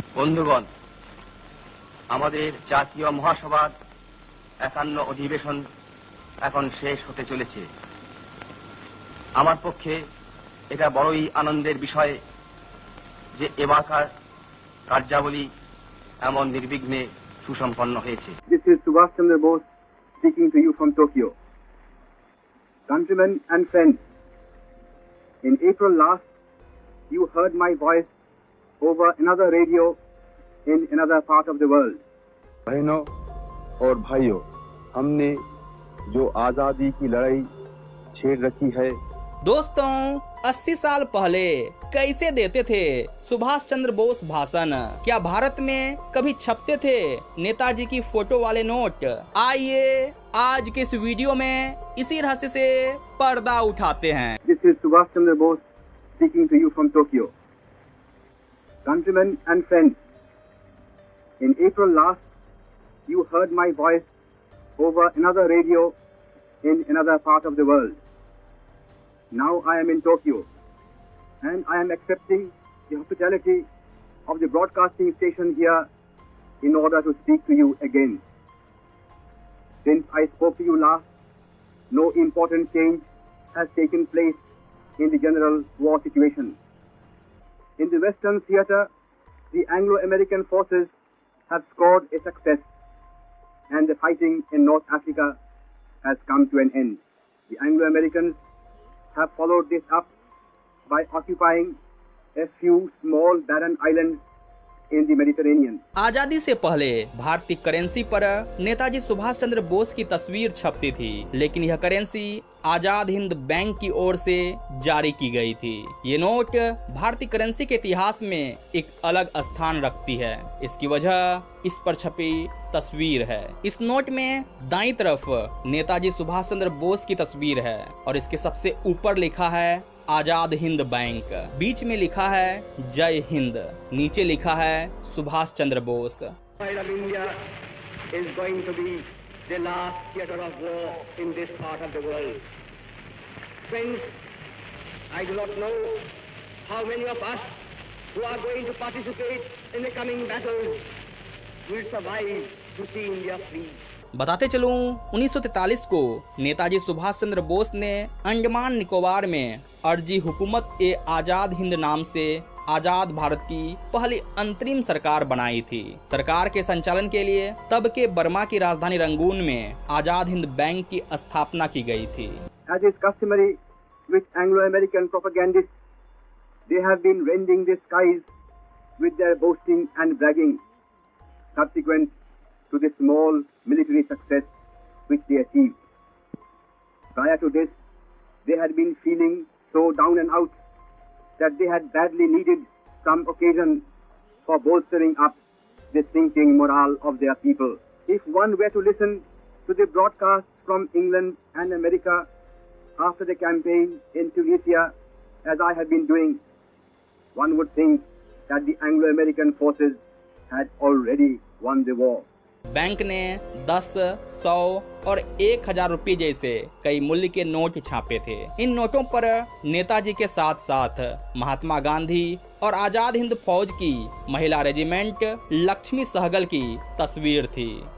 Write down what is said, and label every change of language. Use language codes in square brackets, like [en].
[bn] বন্ধুগণ, আমাদের জাতীয় মহাসভার ৫১ অধিবেশন এখন শেষ হতে চলেছে। আমার পক্ষে এটা বড়ই আনন্দের বিষয় যে এবারকার কার্যাবলী এমন নির্বিঘ্নে সুসম্পন্ন হয়েছে। [en] This is Subhash Chandra Bose speaking to you from Tokyo. Countrymen and friends, in April last, you heard my voice over another radio in another part of the world. [hi] बहनों और भाइयों, हमने जो आजादी की लड़ाई छेड़ रखी है। दोस्तों, 80 साल पहले कैसे देते थे सुभाष चंद्र बोस भाषण? क्या भारत में कभी छपते थे नेताजी की फोटो वाले नोट? आइए आज के इस वीडियो में इसी रहस्य से पर्दा उठाते हैं। [en] This is Subhash Chandra Bose speaking to you from Tokyo. Countrymen and friends, in April last, you heard my voice over another radio in another part of the world. Now I am in Tokyo, and I am accepting the hospitality of the broadcasting station here in order to speak to you again. Since I spoke to you last, no important change has taken place in the general war situation. In the Western theater, the Anglo-American forces have scored a success, and the fighting in North Africa has come to an end. The Anglo-Americans have followed this up by occupying a few small barren islands in the Mediterranean. [hi] आजादी से पहले भारतीय currency पर नेताजी सुभाष चंद्र बोस की तस्वीर छपती थी, लेकिन यह करेंसी आजाद हिंद बैंक की ओर से जारी की गई थी। ये नोट भारतीय करेंसी के इतिहास में एक अलग स्थान रखती है। इसकी वजह इस पर छपी तस्वीर है। इस नोट में दाईं तरफ नेताजी सुभाष चंद्र बोस की तस्वीर है और इसके सबसे ऊपर लिखा है आजाद हिंद बैंक। बीच में लिखा है जय हिंद, नीचे लिखा है Subhash Chandra Bose. [en] India is going to be the last theater of war in this part of the world. Friends, I do not know how many of us who are going to participate in the coming battles will survive to see India free. [hi] बताते चलूं, 1943 को नेताजी सुभाष चंद्र बोस ने अंडमान निकोबार में अर्जी हुकूमत ए आजाद हिंद नाम से आजाद भारत की पहली अंतरिम सरकार बनाई थी। सरकार के संचालन के लिए तब के बर्मा की राजधानी रंगून में आजाद हिंद बैंक की स्थापना की गई थी। [en] As is customary with Anglo-American propagandists, they have been rending the skies with their boasting and bragging, subsequent to the small military success which they achieved. Prior to this, they had been feeling so down and out that they had badly needed some occasion for bolstering up the sinking morale of their people. If one were to listen to the broadcasts from England and America after the campaign in Tunisia, as I have been doing, one would think that the Anglo-American forces had already won the war. [hi] Bank ने 10, 100 और 1000 रुपये जैसे कई मूल्य के note छापे थे। इन नोटों पर नेताजी के साथ साथ महात्मा गांधी और आजाद हिंद फौज की महिला रेजिमेंट लक्ष्मी सहगल की तस्वीर थी।